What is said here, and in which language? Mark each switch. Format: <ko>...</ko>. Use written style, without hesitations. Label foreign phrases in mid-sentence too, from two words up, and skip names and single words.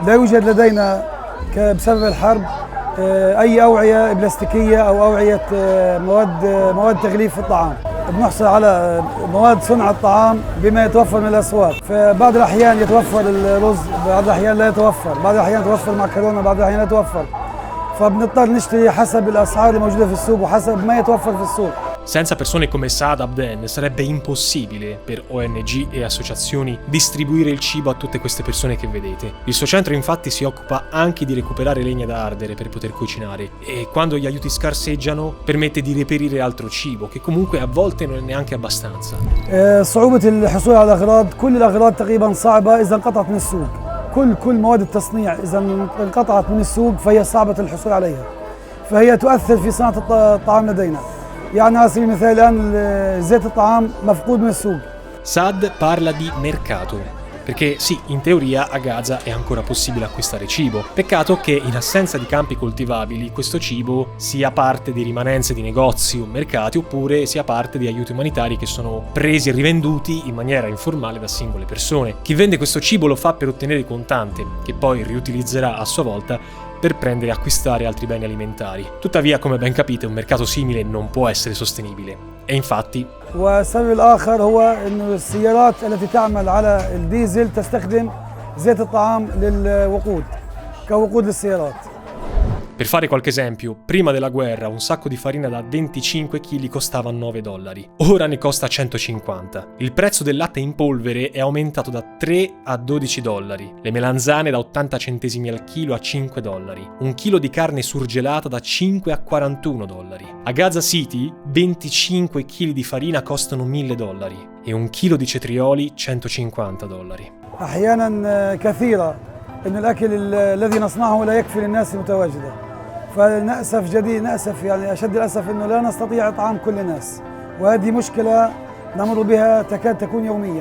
<ar>لا يوجد لدينا بسبب الحرب أي أوعية بلاستيكية أو أوعية مواد تغليف الطعام. بنحصل على مواد صنع الطعام بما يتوفر من الأسواق، فبعض الأحيان يتوفر الرز، بعض الأحيان لا يتوفر، بعض الأحيان يتوفر المعكرونة، بعض الأحيان لا يتوفر، فبنضطر نشتري حسب الأسعار الموجودة في السوق وحسب ما يتوفر في السوق.</ar> <it>Senza persone come Saad Abden sarebbe impossibile per ONG e associazioni distribuire il cibo a tutte queste persone che vedete. Il suo centro infatti si occupa anche di recuperare legna da ardere per poter cucinare e quando gli aiuti scarseggiano permette di reperire altro cibo che comunque a volte non è neanche abbastanza.</it> <ar>صعوبة الحصول على الأغراض، كل الأغراض تقريبا صعبة إذا انقطعت من السوق. كل مواد التصنيع إذا انقطعت من السوق فهي صعبة الحصول عليها. فهي تؤثر في صناعة الطعام لدينا. يعني على سبيل المثال الآن زيت الطعام مفقود من السوق.</ar> <it>Saad parla di mercato, perché sì, in teoria a Gaza è ancora possibile acquistare cibo. Peccato che in assenza di campi coltivabili questo cibo sia parte di rimanenze di negozi o mercati oppure sia parte di aiuti umanitari che sono presi e rivenduti in maniera informale da singole persone. Chi vende questo cibo lo fa per ottenere contante, che poi riutilizzerà a sua volta per prendere e acquistare altri beni alimentari. Tuttavia, come ben capite, un mercato simile non può essere sostenibile. E infatti</it> <ar>والسبب الآخر هو إنه السيارات التي تعمل على الديزل تستخدم زيت الطعام للوقود كوقود للسيارات.</ar> <it>Per fare qualche esempio, prima della guerra un sacco di farina da 25 kg costava $9, ora ne costa 150. Il prezzo del latte in polvere è aumentato da 3 a $12, le melanzane da 80 centesimi al chilo a $5, un chilo di carne surgelata da 5 a $41. A Gaza City 25 kg di farina costano $1.000 e un chilo di cetrioli $150.</it> <ar>أحيانا كثيرة إن الأكل الذي نصنعه لا يكفي للناس المتواجدة. نأسف يعني أشد الأسف إنه لا نستطيع إطعام كل الناس، وهذه مشكلة نمر بها تكاد تكون يوميا.</ar>